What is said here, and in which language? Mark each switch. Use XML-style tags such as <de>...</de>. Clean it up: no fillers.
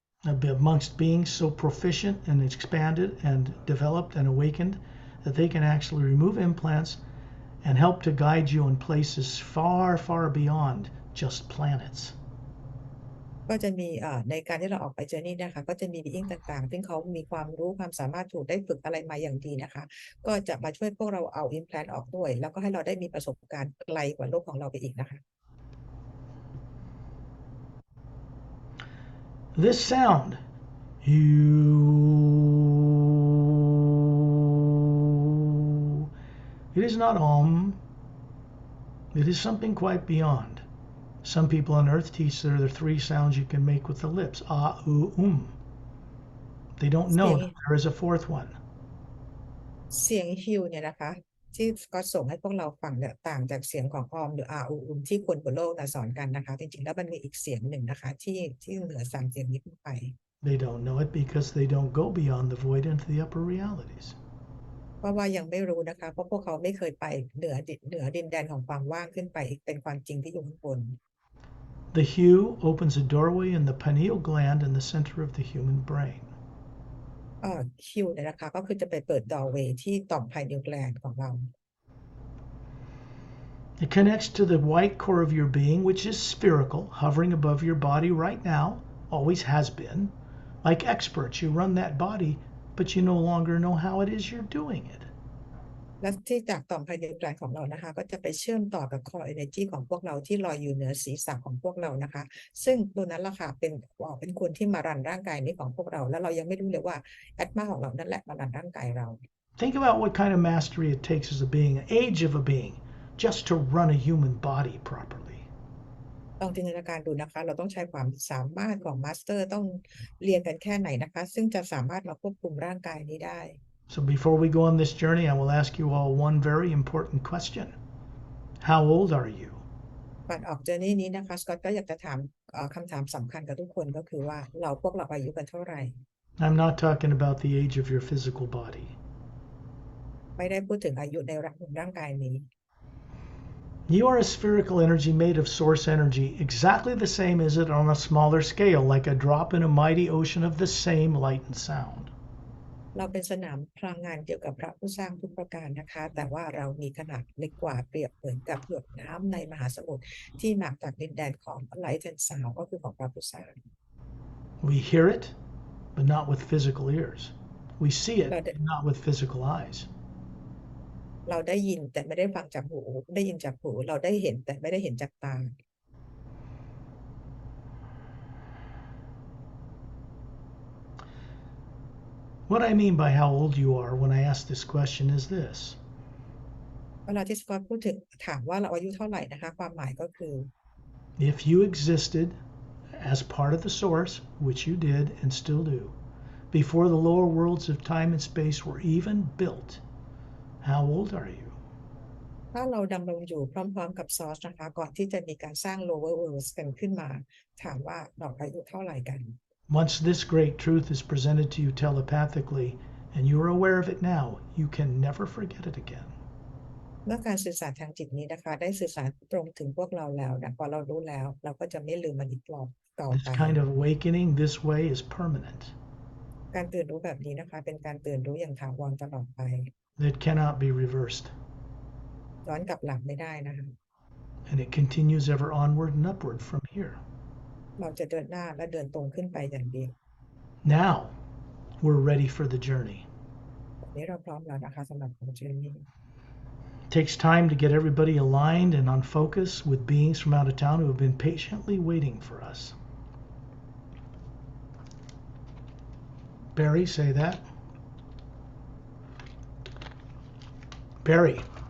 <en>Amongst beings so proficient and expanded and developed and awakened that they can actually remove implants and help to guide you in places far, far beyond just planets.</en> <th>ก็จะมีในการที่เราออกไปเจอนี่นะคะก็จะมีบีอิงต่างๆซึ่งเขามีความรู้ความสามารถถูกได้ฝึกอะไรมาอย่างดีนะคะก็จะมาช่วยพวกเราเอาอิมแพลนออกด้วยแล้วก็ให้เราได้มีประสบการณ์ไกลกว่าโลกของเราไปอีกนะคะ</th> <en>This sound, you, it is not om. It is something quite beyond. Some people on earth teach there are 3 sounds you can make with the lips. Ah, They don't</en> <th>เสีย</th> <en>know</en> <th>ง</th> <en>that there is a 4th one.</en> <th>เสียงฮิวเนี่ยนะคะที่ก็ส่งให้พวกเราฟังเนี่ยต่างจากเสียงของออมหรืออาอูอุมที่คนบนโลกสอนกันนะคะจริงๆแล้วมันมีอีกเสียงหนึ่งนะคะที่เหนือ3เสียงนี้ขึ้นไป</th> <en>They don't know it because they don't go beyond the void into the upper realities.</en> <th>เพราะว่ายังไม่รู้นะคะเพราะพวกเขาไม่เคยไปเหนือดินแดนของความว่างขึ้นไปเป็นความจริงที่อยู่ข้างบน</th> <en>The hue opens a doorway in the pineal gland in the center of the human brain.</en> <th>ฮิวเนี่ยนะคะก็คือจะไปเปิดดอร์เวย์ที่ต่อมไพนิวแกลนของเรา</th> <en>It connects to the white core of your being, which is spherical, hovering above your body right now, always has been. Like experts, you run that body, but you no longer know how it is you're doing it.</en> <th>และที่จากต่อมไพนิวแกลนของเรานะคะก็จะไปเชื่อมต่อกับ core energy ของพวกเราที่ลอยอยู่เหนือศีรษะของพวกเรานะคะซึ่งตัวนั้นล่ะค่ะเป็นคนที่มารันร่างกายนี้ของพวกเราแล้วเรายังไม่รู้เลยว่าแอตมาของเรานั่นแหละมารันร่างกายเรา</th> <en>Think about what kind of mastery it takes as a being, an age of a being, just to run a human body properly.</en> <th>ลองจินตนาการดูนะคะเราต้องใช้ความสามารถของมาสเตอร์ต้องเรียนกันแค่ไหนนะคะซึ่งจะสามารถมาควบคุมร่างกายนี้ได้</th> <en>So before we go on this journey, I will ask you all one very important question. How old are you?</en> <th>ก่อนออกเจอร์นี่นี้นะคะสกอตก็อยากจะถามคำถามสำคัญกับทุกคนก็คือว่าพวกเราอายุกันเท่าไหร่</th> <en>I'm not talking about the age of your physical body.</en> <th>ไม่ได้พูดถึงอายุในร่างกายนี้</th> <en>You are a spherical energy made of source energy, exactly the same as it on a smaller scale, like a drop in a mighty ocean of the same light and sound.</en> <th>เราเป็นสนามพลังงานเกี่ยวกับพระผู้สร้างทุกประการนะคะแต่ว่าเรามีขนาดเล็กกว่าเปรียบเหมือนกับหยดน้ำในมหาสมุทรที่มาจากดินแดนของ Light and Sound ก็คือของพระผู้สร้าง</th> <en>We hear it, but not with physical ears. We see it, but not with physical eyes.</en> <th>เราได้ยินแต่ไม่ได้ฟังจากหูได้ยินจากหูเราได้เห็นแต่ไม่ได้เห็นจากตา</th> <en>What I mean by how old you are when I ask this question is this.</en> <th>เวลาที่สกอตพูดถึงถามว่าเราอายุเท่าไหร่นะคะความหมายก็คือ</th> <en>If you existed as part of the source, which you did and still do, before the lower worlds of time and space were even built, how old are you?</en> <th>ถ้าเราดำรงอยู่พร้อมๆกับซอสนะคะก่อนที่จะมีการสร้าง lower worlds กันขึ้นมาถามว่าเราอายุเท่าไหร่กัน</th> <en>Once this great truth is presented to you telepathically, and you're aware of it now, you can never forget it again.</en> <th>เมื่อการสื่อสารทางจิตนี้นะคะได้สื่อสารตรงถึงพวกเราแล้วนะพอเรารู้แล้วเราก็จะไม่ลืมมันอีกต่อ</th> <en>This</en> <th>ไป</th> <en>kind of awakening this way is permanent.</en> <th>การตื่นรู้แบบนี้นะคะเป็นการตื่นรู้อย่างถาวรตลอดไป</th> <en>It cannot be reversed.</en> <th>ย้อนกลับหลังไม่ได้นะคะ</th> <en>And it continues ever onward and upward from here.</en> <th>เราจะเดินหน้าและเดินตรงขึ้นไปอย่างเดียว</th> <en>Now, we're ready for the journey.</en> <th>วันนี้เราพร้อมแล้วนะคะสำหรับของเจอร์นี่</th> <en>It takes time to get everybody aligned and on focus with beings from out of town who have been patiently waiting for us. Barry, say that. Barry.</en>